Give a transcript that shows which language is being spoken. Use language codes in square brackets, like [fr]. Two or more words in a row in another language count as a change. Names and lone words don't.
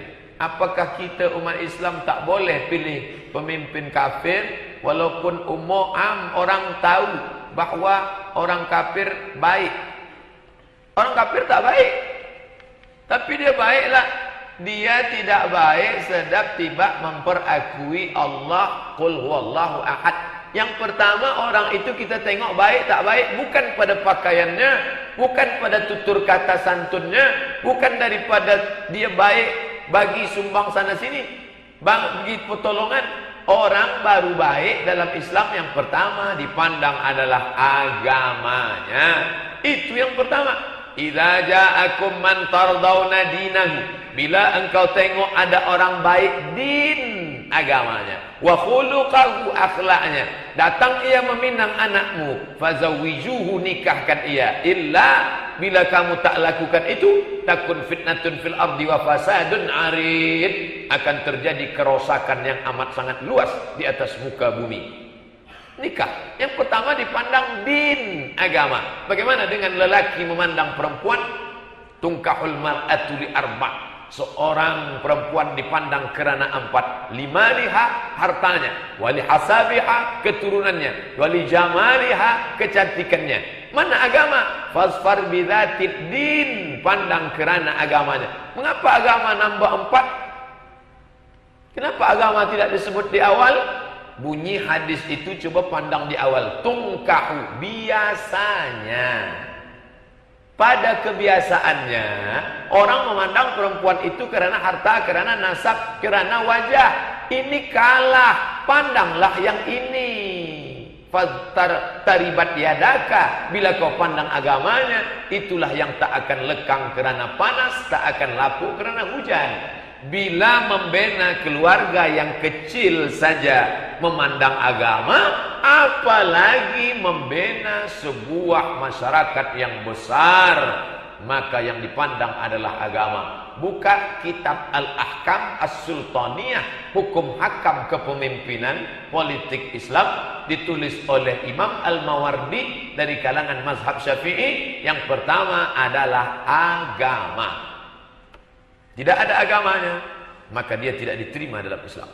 [ms] Apakah kita umat Islam tak boleh pilih pemimpin kafir walaupun orang tahu bahawa orang kafir baik? Orang kafir tak baik, tapi dia baiklah. Dia tidak baik sedap tidak memperakui Allah, [ar] قل هو الله أحد. [ms] Yang pertama, orang itu kita tengok baik tak baik bukan pada pakaiannya, bukan pada tutur kata santunnya, bukan daripada dia baik bagi sumbang sana sini, bagi pertolongan. Orang baru baik dalam Islam yang pertama dipandang adalah agamanya. Itu yang pertama. [ar] إذا جاءكم من ترضون دينه. [ms] Bila engkau tengok ada orang baik din agamanya, [ar] وخلقه, [ms] akhlaknya. Datang ia meminang anakmu, fazawwijuhu, nikahkan ia. Illa, bila kamu tak lakukan itu, [ar] تكن فتنة في الأرض وفساد عريض, [ms] akan terjadi kerosakan yang amat sangat luas di atas muka bumi. Nikah yang pertama dipandang din, agama. Bagaimana dengan lelaki memandang perempuan? [ar] تنكح المرأة لأربع'. [ms] Seorang perempuan dipandang kerana 4. Limaliha, hartanya, [ar] ولحسبها, [ms] keturunannya, [ar] ولجمالها, [ms] kecantikannya. Mana agama? [ar] فاظفر بذات الدين, [ms] pandang kerana agamanya. Mengapa agama nambah 4? Kenapa agama tidak disebut di awal? Bunyi hadis itu coba pandang di awal. Tungkahu, biasanya, pada kebiasaannya orang memandang perempuan itu karena harta, karena nasab, karena wajah. Ini kalah, pandanglah yang ini. [ar] تربت يداك, [ms] bila kau pandang agamanya, itulah yang tak akan lekang kerana panas, tak akan lapuk kerana hujan. Bila membina keluarga yang kecil saja memandang agama, apalagi membina sebuah masyarakat yang besar, maka yang dipandang adalah agama. Buka kitab Al-Ahkam As-Sultaniyah, hukum hakam kepemimpinan politik Islam, ditulis oleh Imam Al-Mawardi dari kalangan mazhab Syafi'i. Yang pertama adalah agama. Tidak ada agamanya, maka dia tidak diterima dalam Islam.